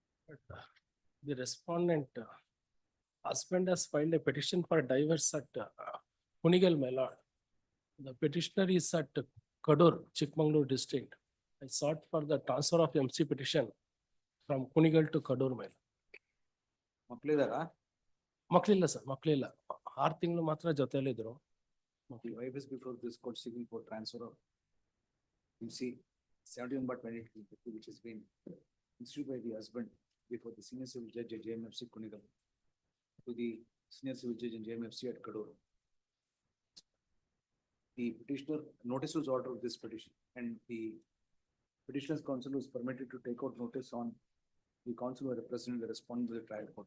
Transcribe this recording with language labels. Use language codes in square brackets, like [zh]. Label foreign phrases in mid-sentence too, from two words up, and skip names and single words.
[en] The respondent husband has filed a petition for divorce at Kunigal, my lord. The petitioner is at Kadur, Chikmagalur district. I sought for the transfer of MC petition from Kunigal to Kadur, my lord. [kn] ಮಕ್ಳಿದಾರಾ? ಮಕ್ಳಿಲ್ಲ ಸರ್, ಮಕ್ಳಿಲ್ಲ. 6 ತಿಂಗಳು ಮಾತ್ರ ಜೊತೆಯಲ್ಲಿದ್ರು. [en] The wife is before this court seeking for transfer of MC 17/22, which has been issued by the husband before the senior civil judge at JMFC Kunigal to the senior civil judge in JMFC at Kadur. The petitioner notice was ordered of this petition, and the petitioner's counsel was permitted to take out notice on the counsel who representing the respondent to the trial court.